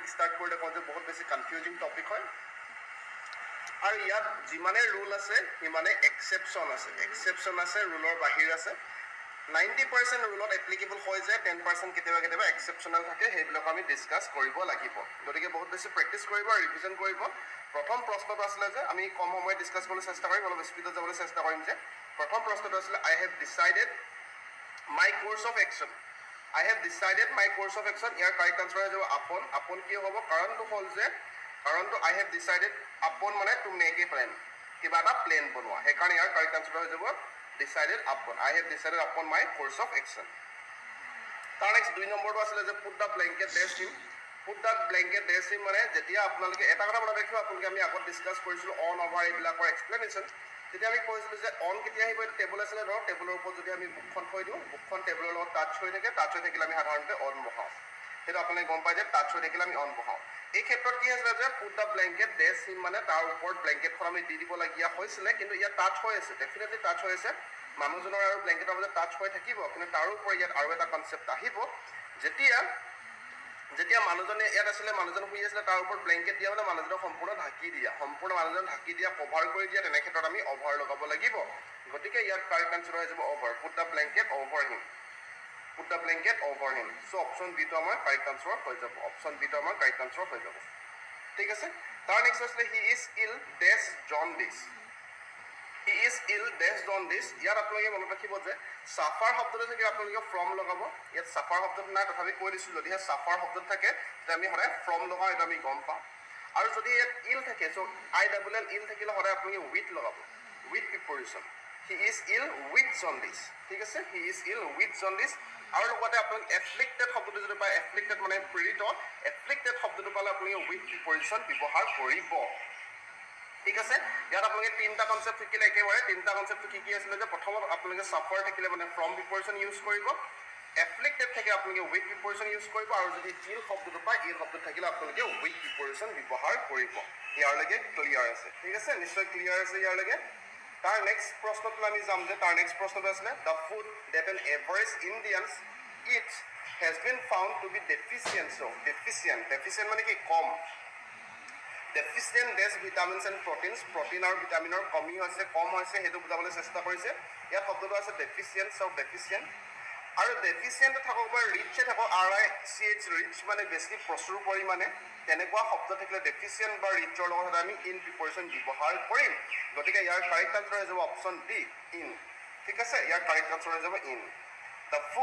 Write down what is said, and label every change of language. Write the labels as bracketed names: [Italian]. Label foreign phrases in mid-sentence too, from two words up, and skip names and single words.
[Assamese] ষ্টাৰ্ট কৰিলে কওঁ যে বহুত বেছি [English] confusing topic [Assamese] হয় আৰু ইয়াত যিমানে ৰুল আছে সিমানে এক্সেপশ্যন আছে ৰুলৰ বাহিৰ আছে 90% ৰুলত এপ্লিকেবল হৈ যায় 10% কেতিয়াবা কেতিয়াবা এক্সেপশ্যনেল থাকে সেইবিলাক আমি ডিসকাস কৰিব লাগিব গতিকে বহুত বেছি প্ৰেক্টিছ কৰিব আৰু ৰিভিজন কৰিব প্ৰথম প্ৰশ্নটো আছিলে যে আমি কম সময় ডিসকাস কৰিবলৈ চেষ্টা কৰিম অলপ স্পীডত যাবলৈ চেষ্টা কৰিম যে প্ৰথম প্ৰশ্নটো আছিলে [English] I have decided my course of action [Assamese] ইয়াৰ [English] correct answer [Assamese] হৈ যাব আপন কি হ'ব কাৰণটো হ'ল যে কাৰণটো [English] I have decided upon [Assamese] মানে [English] to make a plan [Assamese] কিবা এটা প্লেন বনোৱা সেইকাৰণে ইয়াৰ [English] correct answer [Assamese] হৈ যাব [English] decided upon I have decided upon my course of action [Assamese] তাৰ নেক্সট 2 নম্বৰটো আছিল যে [English] put the blanket dash him [Assamese] মানে যেতিয়া আপোনালোকে এটা কথা মনত ৰাখিব আপোনালোকে আমি আগত ডিসকাস কৰিছিলো অন ওভাৰ এইবিলাকৰ এক্সপ্লেনেশ্যন তেতিয়া আমি কৈছিলো যে অন কেতিয়া আহিব টেবুল আছে ধৰ টেবুলৰ ওপৰত যদি আমি বুকখন থৈ দিওঁ বুকখন টেবুলৰ লগত টাচ হৈ থাকিলে আমি সাধাৰণতে অন বহাওঁ সেইটো আপুনি গম পাই যে টাচ হৈ থাকিলে আমি অন বহাওঁ এই ক্ষেত্ৰত কি আছে যে [English] put the blanket dash him [Assamese] মানে তাৰ ওপৰত ব্ল্যাঙ্কেটখন আমি দি দিব লগিয়া হৈছিল কিন্তু ইয়াত টাচ হৈ আছে [English] definitely touch [Assamese] হৈ আছে মানুহজনৰ আৰু ব্ল্যাঙ্কেটৰ মাজত টাচ হৈ থাকিব কিন্তু তাৰ ওপৰত ইয়াত আৰু এটা কনসেপ্ট আহিব যেতিয়া মানুহজনে ইয়াত আছিলে মানুহজন শুই আছিলে তাৰ ওপৰত ব্ল্যাঙ্কেট দিয়া মানে মানুহজনক সম্পূৰ্ণ মানুহজন ঢাকি দিয়া কভাৰ কৰি দিয়া তেনে ক্ষেত্ৰত আমি অভাৰ লগাব লাগিব গতিকে ইয়াত [English] correct answer [Assamese] হৈ যাব অভাৰ [English] put the blanket over him so option B [Assamese] টো আমাৰ [English] correct answer [Assamese] হৈ যাব ঠিক আছে তাৰ নেক্সট আছে [English] he is ill dash jaundice [Assamese] ইয়াত আপোনালোকে মনত ৰাখিব যে সাফাৰ শব্দটো থাকে আপোনালোকে ফ্ৰম লগাব ইয়াত সাফাৰ শব্দটো নাই তথাপি কৈ দিছোঁ যদিহে সাফাৰ শব্দটো থাকে তেতিয়া আমি সদায় ফ্ৰম লগাওঁ এটা আমি গম পাওঁ আৰু যদি ইয়াত ইল থাকে চ' ILL ইল থাকিলে সদায় আপোনালোকে উইথ লগাব [English] with preposition he is ill with jaundice [Assamese] ঠিক আছে [English] he is ill with jaundice [Assamese] আৰু লগতে আপোনালোকে এফ্লিক্টেড শব্দটো যদি পায় এফ্লিক্টেড মানে পীড়িত এফ্লিক্টেড শব্দটো পালে আপোনালোকে [English] with preposition [Assamese] ব্যৱহাৰ কৰিব ঠিক আছে ইয়াত আপোনালোকে তিনটা কনসেপ্ট শিকিলে একেবাৰে তিনটা কনসেপ্ট কি আছিল যে প্ৰথমত আপোনালোকে সাফাৰ থাকিলে মানে [English] from preposition use [Assamese] কৰিব এফ্লিক্টেড থাকে আপোনালোকে [English] with preposition use [Assamese] কৰিব আৰু যদি ইল শব্দটো পায় ইল শব্দ থাকিলে আপোনালোকে [English] with preposition [Assamese] ব্যৱহাৰ কৰিব ইয়াৰলৈকে ক্লিয়াৰ আছে ঠিক আছে নিশ্চয় ক্লিয়াৰ আছে ইয়াৰলৈকে তাৰ নেক্সট প্ৰশ্নটো আমি যাম যে তাৰ নেক্সট প্ৰশ্নটো আছে [English] the food that an average Indians eat has been found to be deficient [Assamese] মানে কি কম [English] deficient dash vitamins and proteins protein [Assamese] আৰু ভিটামিনৰ কমি হৈছে কম হৈছে হেতু বুজাবলৈ চেষ্টা কৰিছে ইয়াত শব্দটো আছে deficient আৰু deficient থাকক বা rich থাকক [English] RICH rich [Assamese] মানে বেছি প্ৰচুৰ পৰিমাণে তেনেকুৱা শব্দ থাকিলে deficient বা rich ৰ লগত আমি [English] in preposition [Assamese] ব্যৱহাৰ কৰিম গতিকে ইয়াৰ [English] correct answer [Assamese] হৈ যাব [English] option D in [Assamese] ঠিক আছে ইয়াৰ [English] correct answer [Assamese] হৈ যাব [English] in the